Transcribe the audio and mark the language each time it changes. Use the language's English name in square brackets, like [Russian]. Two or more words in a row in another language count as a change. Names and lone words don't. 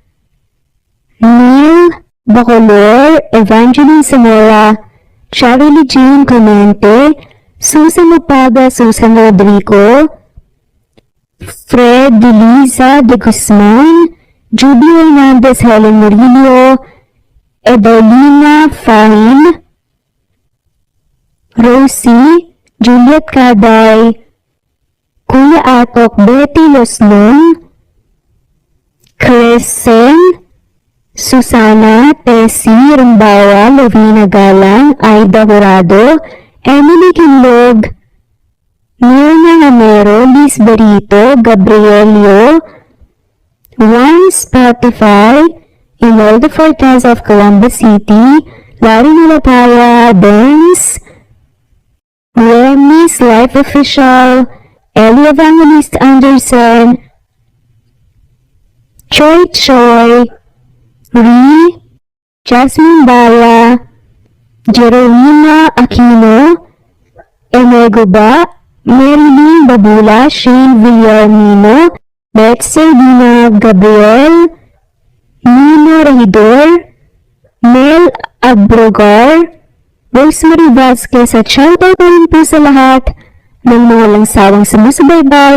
[Filipino] Neil Bacolor, Evangeline Zamora, Charlie Jean Clemente, Susan Mapaga, Susan Rodrigo, Fred Deliza de Guzman, Judy Hernandez, Helen Murillo, Edelina Fahin, Rosie, Juliet Caday, Kuya Atok, Betty Losnon, Crescen, Susana, Tessie, Rumbawa, Lovina Galang, Aida Jurado, Emily Kinlog, Mirna Hamero, Liz Berito, Gabrielio, Juan Spotify, Imelda Fortes of Columbus City, Larry Nalapaya, Benz, Remy's Life Official, Ellie Evangelist Anderson, Choi, Ree, Jasmine Bala, Jeromina Aquino, Emego Ba, Marilyn Babula, Shane Villarmino, Beth Sardina, Gabriel, Nino Regidor, Mel Abrogar, Rosemary Vasquez at shoutout na rin po sa lahat ng mga walang sawang sumusubaybay.